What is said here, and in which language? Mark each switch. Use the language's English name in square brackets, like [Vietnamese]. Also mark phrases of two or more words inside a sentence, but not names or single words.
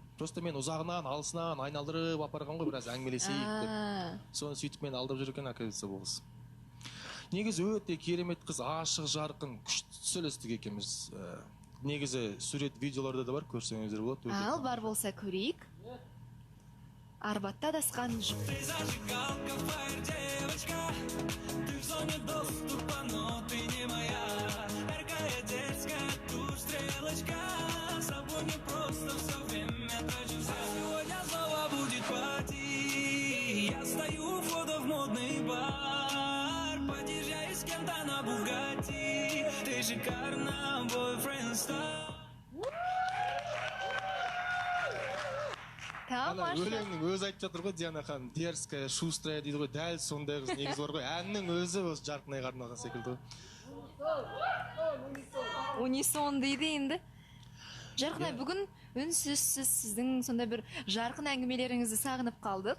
[Kazakh] Просто мен ұзағынан, алысынан айналдырып апарған ғой, біраз әңгімелесейік деп. Соны сөйтіп мен алдап жүр екен, оказывается, бұл қыз. Негізі өте керемет қыз, ашық, жарқын, күшті сөйлестік екенбіз. Негізі сурет видеоларда да бар, көрсеңіздер болады. Ал, бар болса көрейік. Арбатта адасқан жоқ. [Russian] Ты зажигалка, фаер девочка, ты в зоне доступа, но ты не моя. Яркая детская, тут стрелочка, с тобой не просто все время трачу. Сегодня снова будет пати, я стою у входа в модный бар, подъезжаю с кем-то на Бугатти, ты шикарна, бойфренд стар. [Kazakh] Тамаша. өлеңнің өзі айтып жатыр ғой, Диана ханым, [Russian] дерзкая, шустрая [Kazakh] дейді ғой, дәл сондай қыз негізі бар ғой. Әннің өзі осы Жарқынайға арналған секілді ғой. Унисон дейді енді. Жарқынай, бүгін үнсізсіз сіздің сондай бір жарқын әңгімелеріңізді сағынып қалдық.